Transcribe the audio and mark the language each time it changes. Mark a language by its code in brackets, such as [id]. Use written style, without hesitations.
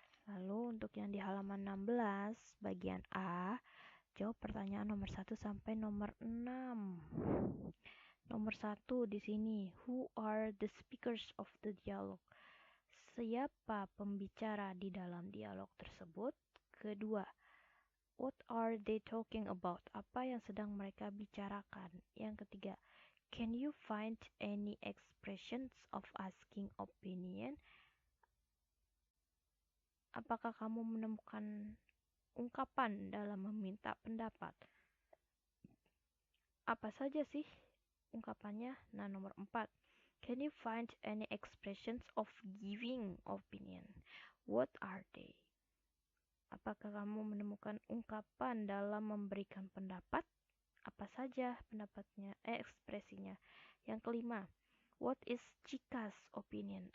[id] Lalu untuk yang di halaman 16 bagian A, jawab pertanyaan nomor 1 sampai nomor 6. Nomor 1 di sini, [en] who are the speakers of the dialogue? [id] Siapa pembicara di dalam dialog tersebut? Kedua, [en] what are they talking about? [id] Apa yang sedang mereka bicarakan? Yang ketiga, [en] can you find any expressions of asking opinion? [id] Apakah kamu menemukan ungkapan dalam meminta pendapat? Apa saja sih ungkapannya? Nah, nomor 4. [en] Can you find any expressions of giving opinion? What are they? [id] Apakah kamu menemukan ungkapan dalam memberikan pendapat? Apa saja pendapatnya, ekspresinya? Yang kelima, [en] what is Chica's opinion?